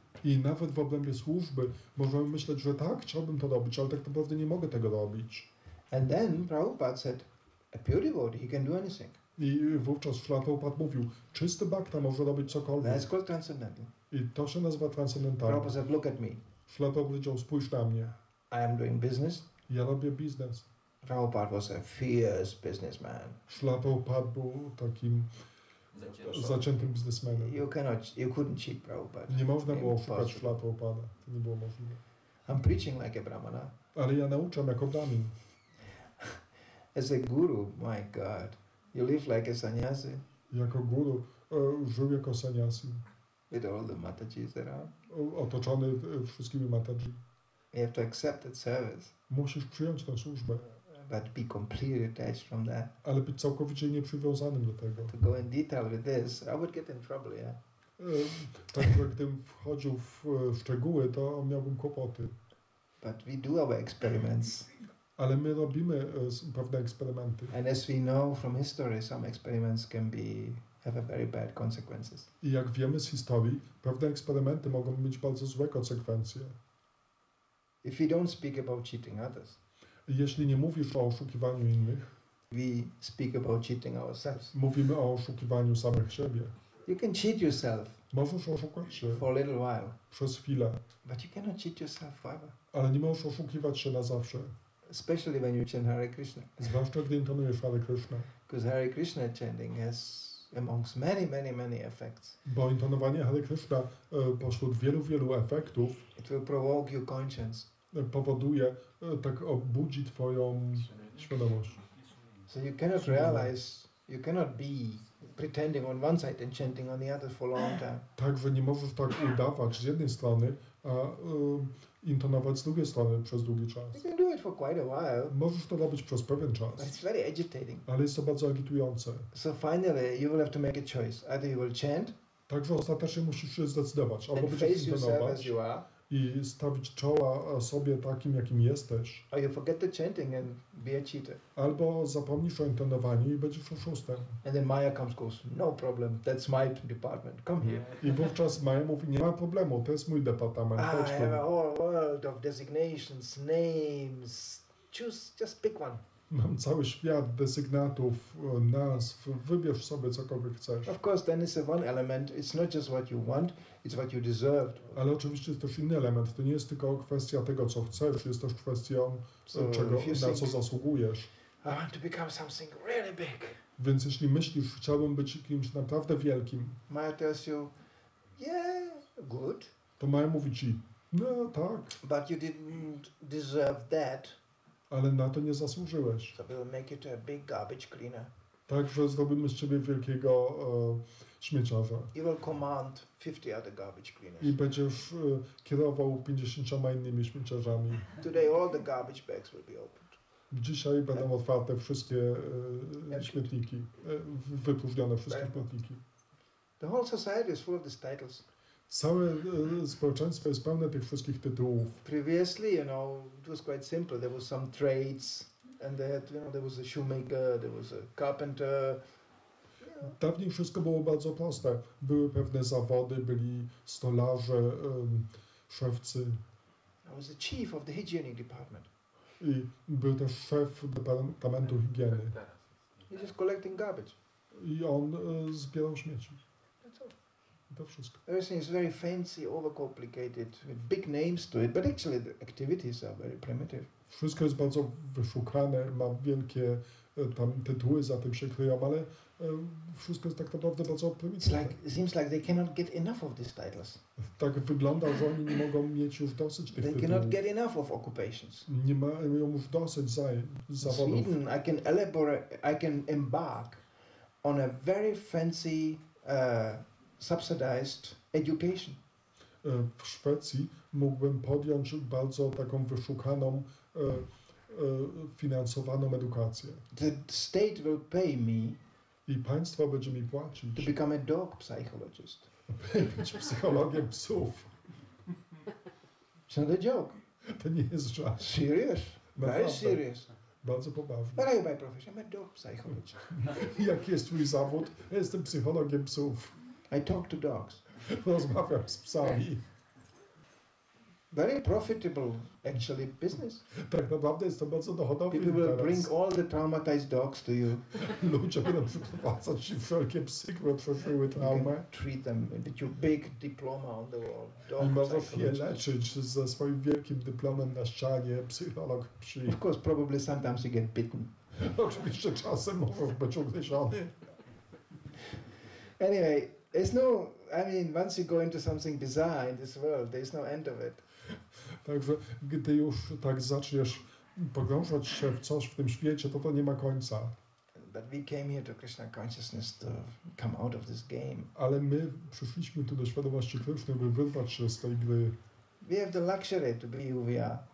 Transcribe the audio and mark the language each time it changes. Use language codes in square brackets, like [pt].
[pl] I nawet w obrębie służby możemy myśleć, że tak, chciałbym to robić, ale tak naprawdę nie mogę tego robić. [en] And then Prabhupada said, a pure devotee, he can do anything. [pl] I wówczas Prabhupada mówił, czysty bhakta może robić cokolwiek. [en] That's called transcendental. [pl] I to się nazywa transcendentalne. [en] Prabhupada said, look at me. [pl] Prabhupada powiedział, spójrz na mnie. [en] I am doing business. [pl] Ja robię biznes. [en] Prabhupada was a fierce businessman. [pl] Prabhupada był takim zaciętym biznesmenem. [en] You couldn't cheat Prabhupada. [pl] Nie można było oszukać [en] Impossible. [pl] Prabhupada. To nie było możliwe. [en] I'm preaching like a brahmana. [pl] Ale ja nauczam jako brahmin. [en] As a guru, my God, you live like a sannyasi [pl] Jako guru żył jako sannyasi. [en] with all the matajis around. [pl] Otoczony wszystkimi mataji. [en] You have to accept that service, [pl] Musisz przyjąć tę służbę, [en] but be completely detached from that. [pl] ale być całkowicie nieprzywiązanym do tego. [en] To go in detail with this, I would get in trouble, yeah. [pl] Także gdybym wchodził w szczegóły, to miałbym kłopoty. [en] But we do our experiments [pl] Ale my robimy pewne eksperymenty. [en] And as we know from history, some experiments can have a very bad consequences. [pl] I jak wiemy z historii, pewne eksperymenty mogą mieć bardzo złe konsekwencje. [en] If we don't speak about cheating others, [pl] Jeśli nie mówisz o oszukiwaniu innych, [en] we speak about cheating ourselves. [pl] mówimy o oszukiwaniu samych siebie. [en] You can cheat yourself [pl] Możesz oszukać się [en] for a little while, [pl] przez chwilę, [en] but you cannot cheat yourself forever. [pl] ale nie możesz oszukiwać się na zawsze. [en] Especially when you chant Hare Krishna. [pl] Zwłaszcza gdy intonujesz Hare Kryszna. [en] Because Hare Krishna chanting has amongst many effects. [pl] Bo intonowanie Hare Kryszna pośród wielu efektów [en] It will provoke your conscience. [pl] powoduje, tak obudzi twoją świadomość. [en] So you cannot realize, you cannot be pretending on one side and chanting on the other for a long time. [pl] Także nie możesz tak udawać z jednej strony, a intonować z drugiej strony przez długi czas. [en] You can do it for quite a while, [pl] Możesz to robić przez pewien [en] but [pl] czas, [en] it's very agitating. [pl] ale jest to bardzo agitujące. [en] So finally, you will have to make a choice. Either you will chant [pl] Także ostatecznie musisz się zdecydować, albo [en] and [pl] będziesz [en] face yourself as [pl] intonować [en] you are, [pl] i stawić czoła sobie takim, jakim jesteś, [en] or you forget the chanting and be a cheater. [pl] albo zapomnisz o intonowaniu i będziesz oszustem. [en] And then Maya goes, no problem, that's my department, come here. [pl] I wówczas Maja mówi, nie ma problemu, to jest mój departament, chodź [en] I have a [pl] tu. [en] whole world of designations, names. Choose, just pick one. [pl] Mam cały świat desygnatów, nazw, wybierz sobie cokolwiek chcesz. [en] Of course, then it's a one element. It's not just what you want, it's what you deserved. [pl] Ale oczywiście jest też inny element, to nie jest tylko kwestia tego, co chcesz, jest też kwestią, czego, na co zasługujesz. [en] I want to become something really big. [pl] Więc jeśli myślisz, chciałbym być kimś naprawdę wielkim, [en] Maya tells you, yeah, good, [pl] to Maja mówi ci, no tak, [en] but you didn't deserve that, [pl] ale na to nie zasłużyłeś. [en] so we'll make you to a big garbage cleaner. [pl] Także zrobimy z ciebie wielkiego śmieciarza. [en] You will command 50 other garbage cleaners. [pl] I będziesz kierował 50 innymi śmieciarzami. [en] Today all the garbage bags will be opened. [pl] Dzisiaj będą otwarte wszystkie śmietniki, wypróżnione wszystkie śmietniki. [en] The whole society is full of these titles. [pl] Całe społeczeństwo jest pełne tych wszystkich tytułów. [en] Previously, you know, it was quite simple. There was some trades, and they had, there was a shoemaker, there was a carpenter. [pl] Dawniej wszystko było bardzo proste. Były pewne zawody, byli stolarze, szewcy. [en] I was the chief of the hygienic department. [pl] I był też szef departamentu higieny. [en] He's just collecting garbage. [pl] I on zbierał śmieci. [en] That's all. [pl] I to wszystko. [en] Everything is very fancy, overcomplicated, with big names to it, but actually the activities are very primitive. [pl] Wszystko jest bardzo wyszukane, ma wielkie tam tytuły za tym się kryją, ale wszystko jest tak naprawdę bardzo prymitywne. [en] It seems like they cannot get enough of these titles. [pl] Tak wygląda, że oni nie mogą mieć już dosyć tych [en] They [pl] tytułów. [en] cannot get enough of occupations. [pl] Nie mają już dosyć zawodów. [en] Sweden, I can embark on a very fancy, subsidized education. [pl] W Szwecji mógłbym podjąć bardzo taką wyszukaną, finansowaną edukację. [en] The state will pay me [pl] I państwo będzie mi płacić, [en] to become a dog psychologist. [pl] być psychologiem psów. [en] It's not a joke. [pl] To nie jest żart. [en] Serious. Very [pl] Naprawdę. [en] serious. [pl] Bardzo poważnie. [en] What are you by profession? I'm a dog psychologist. [pl] Jaki jest twój zawód? Ja jestem psychologiem psów. [en] I talk to dogs. [pl] Rozmawiam z psami. [en] Very profitable, actually, business. [pl] Tak naprawdę jest to bardzo dochodowy [en] People will bring [pl] interes. [en] all the traumatized dogs to you. [pl] Ludzie będą przyprowadzać ci wszelkie psy, które przeżyły [en] You can [pl] traumę [en] treat them with your big diploma on the wall. [pl] i [en] Dog [pl] możesz je [en] psychologist. [pl] leczyć ze swoim wielkim dyplomem na ścianie, psycholog psi. [en] Of course, probably sometimes you get bitten. [pl] Oczywiście czasem możesz być ugryziony. [en] Anyway, there's no, I mean, once you go into something bizarre in this world, there's no end of it. [pl] Także gdy już tak zaczniesz pogrążać się w coś w tym świecie, to nie ma końca. [en] But we came here to Krishna consciousness to come out of this game. [pl] Ale my przyszliśmy tu do świadomości Kryszny, by wyrwać się z tej gry. [en] We have the luxury to be who we are.